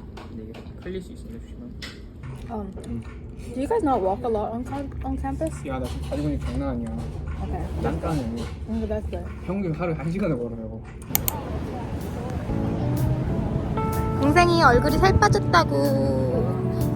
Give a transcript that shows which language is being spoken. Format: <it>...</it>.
<ko>근데 이게 흘릴 수 있으면 조심하고.</ko> <en>Do you guys not walk a lot on campus?</en> <ko>야, 나 지금 가지고 있는 게 장난 아니야.</ko> <en>Okay.</en> <ko>딴딴해.</ko> <en>That's good.</en> <ko>평균 하루에 1시간을 걸으라고. 동생이 얼굴이 살 빠졌다고.</ko>